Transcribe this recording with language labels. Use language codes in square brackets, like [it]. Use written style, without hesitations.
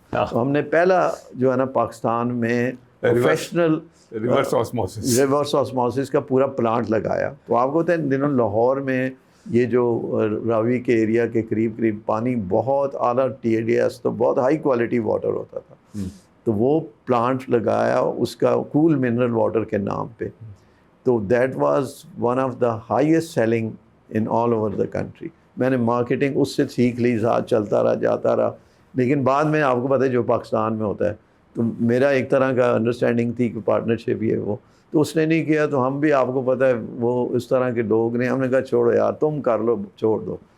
[ur] تو ہم نے پہلا جو ہے نا پاکستان میں پروفیشنل ریورس آسموسس کا پورا پلانٹ لگایا. تو آپ کو پتہ ہے ان دنوں لاہور میں یہ جو راوی کے ایریا کے قریب پانی بہت اعلیٰ TDS, تو بہت ہائی کوالٹی واٹر ہوتا تھا. تو وہ پلانٹ لگایا اس کا کول منرل واٹر کے نام پہ. [en] تو that was one of the highest selling in all over the country. [ur] میں نے مارکیٹنگ اس سے سیکھ لی, ساتھ چلتا رہا جاتا رہا. لیکن بعد میں آپ کو پتہ ہے جو پاکستان میں ہوتا ہے, تو میرا ایک طرح کا انڈرسٹینڈنگ تھی کہ پارٹنرشپ یہ وہ, تو اس نے نہیں کیا. تو ہم بھی آپ کو پتہ ہے وہ اس طرح کے لوگ نے, ہم نے کہا چھوڑو یار تم کر لو, چھوڑ دو.